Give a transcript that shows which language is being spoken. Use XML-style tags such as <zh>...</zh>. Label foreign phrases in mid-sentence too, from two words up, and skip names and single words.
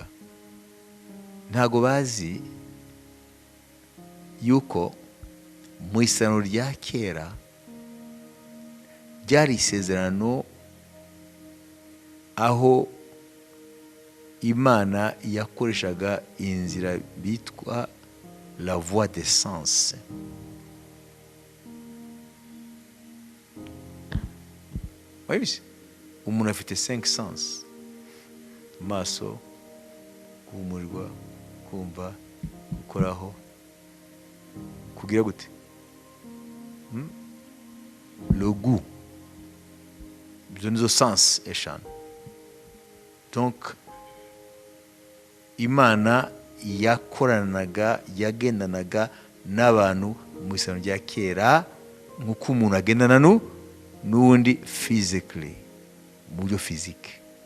<rw>Ntago bazi yuko mu isano rya kera ryari isezerano aho Imana yakoreshaga inzira bitwa</rw> <fr>la voie des sens.</fr> <rw>Wabizi? Umuntu afite 5 sens: maso, guhumurirwa, kumva, gukoraho, kugira gute,</rw> <fr>le goût.</fr> <rw>Izo nizo sens eshanu. Donc Imana yakoranaga, yagendanaga n'abantu mu isano rya kera nk'uko umuntu agendana n'undi physically, mu buryo physique.</rw>